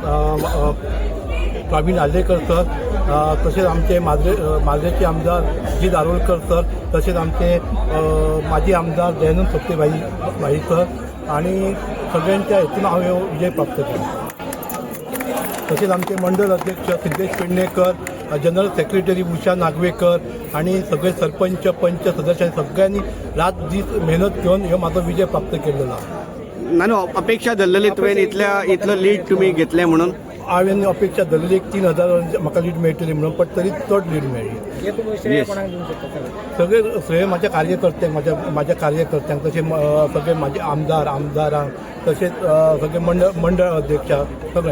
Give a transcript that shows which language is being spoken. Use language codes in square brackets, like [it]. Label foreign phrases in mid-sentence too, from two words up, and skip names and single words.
[kok] प्रवीण आल्लेकर सर, तसेच आमचे माजरेचे आमदार जी दारोलकर सर, तसेच आमचे माजी आमदार दयानंद सोपटे भाई सर आणि सगळ्यांच्या हेतून हांवें विजय प्राप्त केला। [mr] तसेच आमचे मंडळ अध्यक्ष सिद्धेश पेडणेकर, [en] general secretary [mr] उषा नागवेकर आणि सगळे सरपंच पंच सदस्य सगळ्यांनी रात दीस मेहनत घेऊन ह्यो माझा विजय प्राप्त केलेला। [kok] नानू अपेक्षा धरलेली तुवें इतलं लीड तुम्ही घेतलें म्हणून? हांवें अपेक्षा धरलेली 3,000 म्हाका लीड मेळटली म्हणून, पण तरी चड लीड मेळ्ळी। सगळे श्रेय माझ्या कार्यकर्त्यांक, माझ्या कार्यकर्त्यांक, तसे सगळे माझे आमदारांक, तसेच सगळे मंडळ अध्यक्ष सगळे।